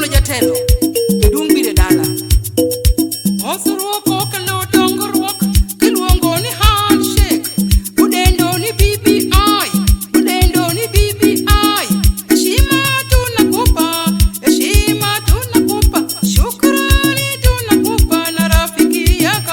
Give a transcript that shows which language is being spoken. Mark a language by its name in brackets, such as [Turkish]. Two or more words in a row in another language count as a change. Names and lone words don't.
[Luo (Kenya and Tanzania)] motelo dung bire dala osruoko kelo dongruok kiluongo ni handshake udendo ni BBI udendo ni BBI [Swahili] heshima tunakupa shukrani tunakupa na rafiki yako